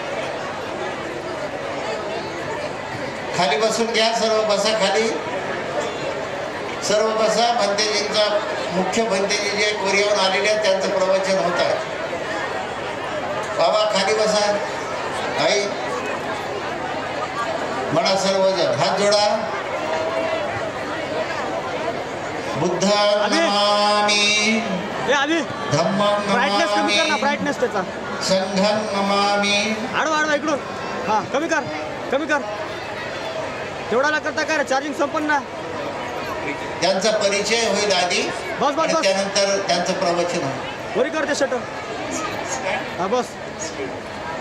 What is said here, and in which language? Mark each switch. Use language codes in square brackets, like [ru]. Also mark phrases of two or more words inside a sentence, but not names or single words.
[mr] खाली बसून घ्या. सर्व बसा खाली. सर्व बसा. भंतेजींचा मुख्य भंतेजी जे कोरियाहून आलेले आहेत त्यांचं प्रवचन होत आहे. बाबा खाली बसा. आई म्हणा सर्वजण. हात जोडा. [pi] बुद्धं नमामि, धम्मं नमामि, संघं नमामि. [mr] आडवा इकडून. हा कमी कर. तेवढा करता काय रे, चार्जिंग संपन्न. त्यांचा परिचय होईल आधी, बस. त्यानंतर त्यांचं प्रवचन होईल. वरी करते शटर. हा बस.